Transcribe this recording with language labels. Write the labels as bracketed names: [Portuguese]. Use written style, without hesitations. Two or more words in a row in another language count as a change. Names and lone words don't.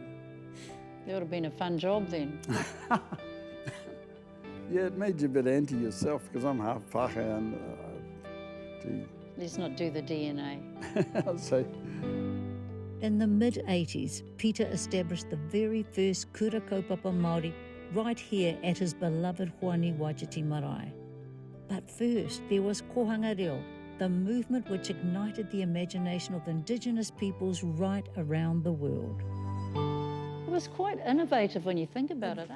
[English] That would have been a fun job then. Yeah, it made you a bit anti yourself because I'm half Pākehā and gee. Let's not do the DNA. I'll say. In the mid-80s, Peter established the very first [Māori] kura kaupapa Māori [English] right here at his beloved Hoani Waititi marae. But first, there was Kōhanga Reo, the movement which ignited the imagination of Indigenous peoples right around the world. It was quite innovative when you think about it.